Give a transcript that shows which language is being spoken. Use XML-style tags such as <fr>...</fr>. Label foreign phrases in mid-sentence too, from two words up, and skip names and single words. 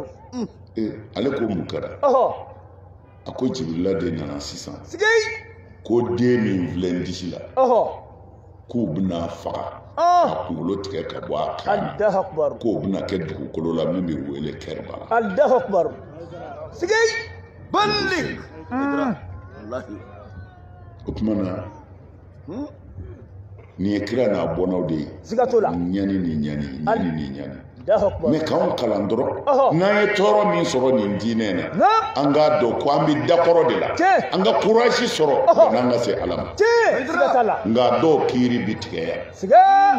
<bm>ale ko mun kɛra a ko Jibirila de nana sisan ko den min filɛ n disi la k'u bɛna faga ka kunkolo tigɛ ka bɔ a kan na k'o bɛna kɛ dugukolo la min bɛ wele Kɛrbala.</bm> <ar>الله أكبر بلغ</ar> <bm>o tuma na nin ye kira n'a bɔnnaw de ye ɲani ni ɲani ni ɲani mɛ k'anw kalan dɔrɔn n'an ye tɔɔrɔ min sɔrɔ nin diinɛ na an k'a dɔn ko an bɛ dakɔrɔ de la an ka courage sɔrɔ yan'an ka se Ala ma nka dɔw kiiri bi tigɛ yan</bm>